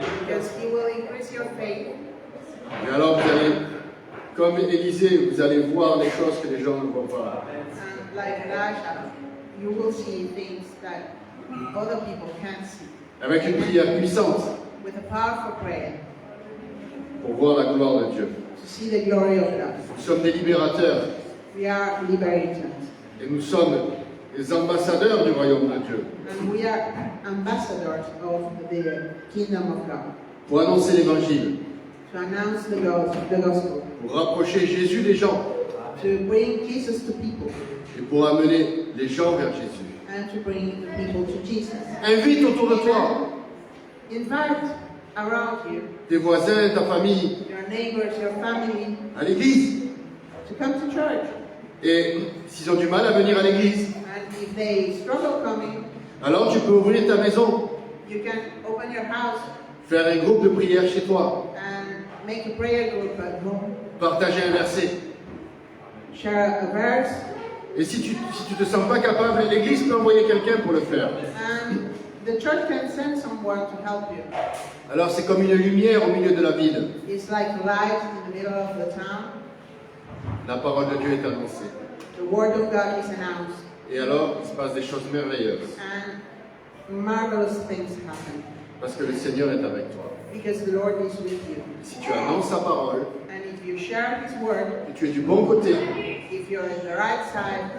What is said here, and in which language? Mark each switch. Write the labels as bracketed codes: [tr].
[en] Because He will increase your faith. [fr] Et alors vous allez, comme Élisée, vous allez voir les choses que les gens ne voient pas. [en] And like Elisha, you will see things that other people can't see. [fr] Avec une prière puissante [en] With a powerful prayer [fr] pour voir la gloire de Dieu. [en] to see the glory of God. [fr] Nous sommes des libérateurs [en] We are liberators. [fr] et nous sommes les ambassadeurs du royaume de Dieu [en] And we are ambassadors of the kingdom of God. [fr] pour annoncer l'évangile, [en] To announce the gospel. [fr] pour rapprocher Jésus des gens [en] To bring Jesus to people. [fr] et pour amener les gens vers Jésus. [en] And to bring the people to Jesus. [fr] Invite autour de toi [en] Invite around you [fr] tes voisins, ta famille [en] your neighbors, your family [fr] à l'église. [en] to come to church. [fr] Et s'ils ont du mal à venir à l'église, [en] And if they struggle coming, [fr] alors tu peux ouvrir ta maison, [en] you can open your house [fr] faire un groupe de prière chez toi, [en] and make a prayer group at home. [fr] partager un verset. [en] Share a verse. [fr] Et si tu te sens pas capable, l'église peut envoyer quelqu'un pour le faire. [en] And the church can send someone to help you. [fr] Alors c'est comme une lumière au milieu de la ville. [en] It's like light in the middle of the town. [fr] La parole de Dieu est annoncée. [en] The word of God is announced. [fr] Et alors, il se passe des choses merveilleuses. [en] And marvelous things happen. [fr] Parce que le Seigneur est avec toi. [en] Because the Lord is with you. [fr] Et si tu annonces sa parole, [en] And if you share His word, [fr] et tu es du bon côté, [en] if you're in the right side,